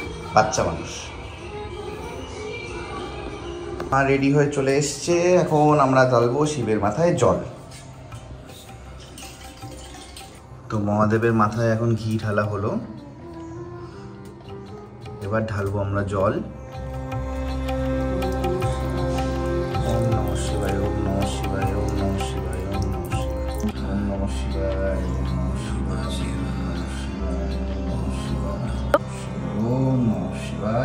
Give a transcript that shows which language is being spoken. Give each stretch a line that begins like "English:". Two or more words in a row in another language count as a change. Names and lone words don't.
Bangla: বাচ্চা মানুষ। মা রেডি হয়ে চলে এসছে। এখন আমরা ঢালবো শিবের মাথায় জল। তো মহাদেবের মাথায় এখন ঘি ঢালা হলো, এবার ঢালবো আমরা জল।
Sanskrit: ওম নমঃ শিবায়, ওম নমঃ শিবায়, ওম নমঃ শিবায়, ওম নমঃ শিবায়, ওম নমঃ শিবায়, ওম নমঃ শিবায়, ওম নমঃ শিবায়।